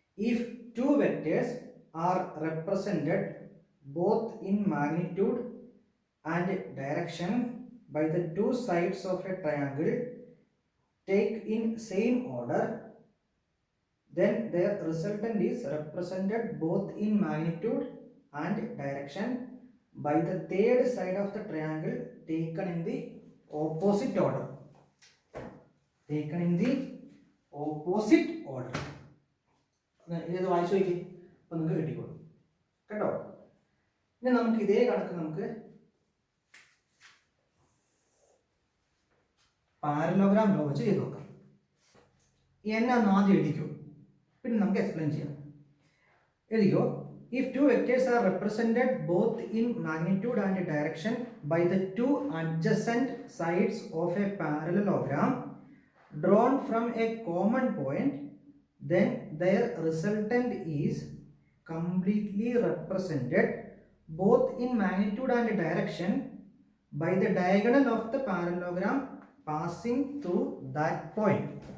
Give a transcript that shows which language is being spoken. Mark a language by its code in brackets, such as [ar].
[en] If two vectors are represented both in magnitude and direction by the two sides of a triangle take in same order, then their resultant is represented both in magnitude and direction by the third side of the triangle taken in the opposite order. Taken in the opposite order. [ml] ഇത് വായിച്ചു നോക്കി, അപ്പം നിങ്ങൾക്ക് കിട്ടിക്കോളും കേട്ടോ. ഇനി നമുക്ക് ഇതേ കണക്ക് നമുക്ക് പാരലോഗ്രാം ലോ വെച്ച് ചെയ്ത് നോക്കാം. എന്നാന്ന് ആദ്യം എഴുതിക്കോ, പിന്നെ നമുക്ക് എക്സ്പ്ലെയിൻ ചെയ്യാം. എഴുതിക്കോ. [en] If two vectors are represented both in magnitude and direction by the two adjacent sides of a parallelogram drawn from a common point, then their resultant is completely represented both in magnitude and direction by the diagonal of the parallelogram passing through that point.